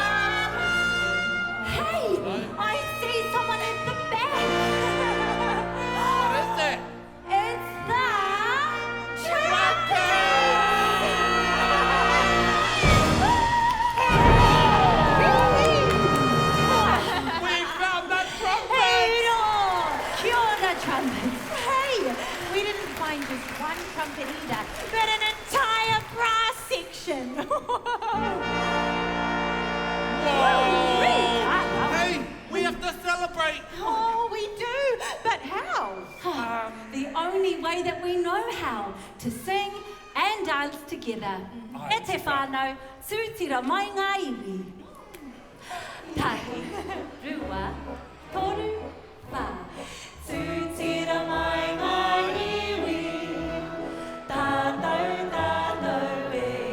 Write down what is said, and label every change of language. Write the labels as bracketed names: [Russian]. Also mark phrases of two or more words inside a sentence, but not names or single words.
[English] Hey, I see someone at the back. What is that? It's the trumpet. We found that trumpet! Hey, no. [Māori] Kia ora, [English] trumpets. Hey, we didn't find just one trumpet either, but an entire brass section. Hey, we have to celebrate! Oh, we do, but how? The only way that we know how, to sing and dance together. [Māori] E te whānau, tūtira mai ngā iwi. Tahi, rua, toru, whā. Tūtira mai ngā iwi, tātou, tātou e.